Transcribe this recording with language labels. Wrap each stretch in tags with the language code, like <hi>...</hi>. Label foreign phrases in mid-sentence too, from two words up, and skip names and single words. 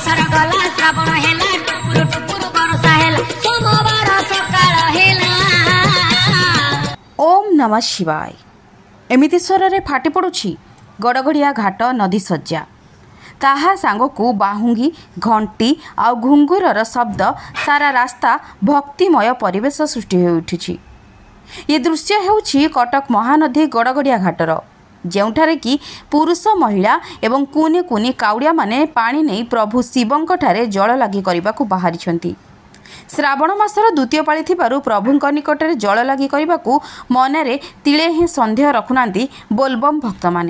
<or>ଗଲା ଶ୍ରାବଣ ହେଲା ଟୁକୁର ଟୁକୁର ବର୍ଷା ହେଲା ସୋମବାର ସକାଳ ହେଲା।</or> <sa>ओम नमः शिवाय।</sa> <or>ଏମିତି ସ୍ୱରରେ ଫାଟି ପଡ଼ୁଛି ଗଡ଼ଗଡ଼ିଆ ଘାଟ ନଦୀ ସଜ୍ଜା। ତାହା ସଙ୍ଗକୁ ବାହୁଙ୍ଗୀ ଘଣ୍ଟି ଆଉ ଘୁଙ୍ଗୁରର ଶବ୍ଦ ସାରା ରାସ୍ତା ଭକ୍ତିମୟ ପରିବେଶ ସୃଷ୍ଟି ହୋଇ ଉଠିଛି। ଏ ଦୃଶ୍ୟ ହେଉଛି କଟକ ମହାନଦୀ ଗଡ଼ଗଡ଼ିଆ ଘାଟର, ଯେଉଁଠାରେ କି ପୁରୁଷ ମହିଳା ଏବଂ କୁନି କୁନି କାଉଡ଼ିଆ ମାନେ ପାଣି ନେଇ ପ୍ରଭୁ ଶିବଙ୍କ ଠାରେ ଜଳ ଲାଗି କରିବାକୁ ବାହାରିଛନ୍ତି। ଶ୍ରାବଣ ମାସର ଦ୍ୱିତୀୟ ପାଳି ଥିବାରୁ ପ୍ରଭୁଙ୍କ ନିକଟରେ ଜଳ ଲାଗି କରିବାକୁ ମନରେ ତିଳେ ହିଁ ସନ୍ଦେହ ରଖୁନାହାନ୍ତି ବୋଲବମ୍ ଭକ୍ତମାନେ।</or>